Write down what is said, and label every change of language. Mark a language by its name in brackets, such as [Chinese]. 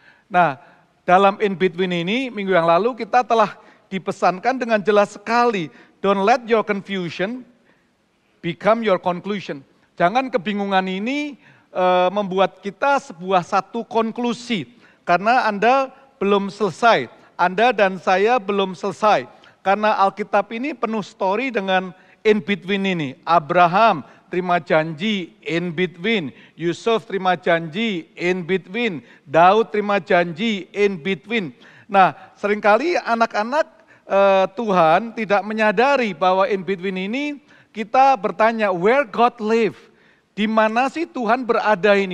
[Indonesian] Nah, dalam in between ini minggu yang lalu kita telah dipesankan dengan jelas sekali, [English] don't let your confusion become your conclusion. [Indonesian] Jangan kebingungan ini membuat kita sebuah satu konklusi, karena Anda belum selesai, Anda dan saya belum selesai. Karena Alkitab ini penuh story dengan in between ini. Abraham terima janji in between, Yusuf terima janji in between, Daud terima janji in between. Nah, seringkali anak-anak Tuhan tidak menyadari bahwa in between ini kita bertanya, [English] where God live? [Indonesian] Di mana sih Tuhan berada ini?